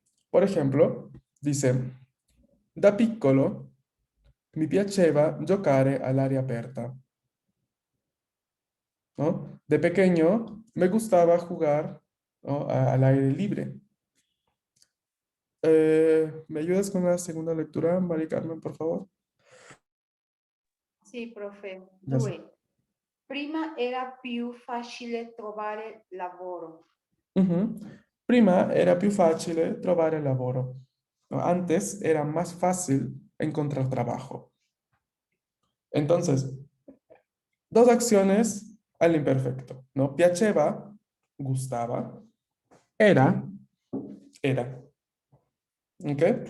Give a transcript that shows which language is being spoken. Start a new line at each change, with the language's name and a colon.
Spanish: Por ejemplo, dice,
Italian: da piccolo mi piaceva giocare all'aria aperta,
Spanish: ¿no? De pequeño me gustaba jugar, ¿no? Al aire libre. ¿Me ayudas con la segunda lectura, Mari Carmen, por favor?
Italian: Sì, profe.
Spanish: Gracias. 2.
Italian: Prima era più facile trovare lavoro. Ujú. Prima era più facile trovare lavoro.
Spanish: ¿No? Antes era más fácil encontrar trabajo. Entonces, dos acciones al imperfecto, ¿no? Piaceva, gustaba. Era, era. ¿Ok?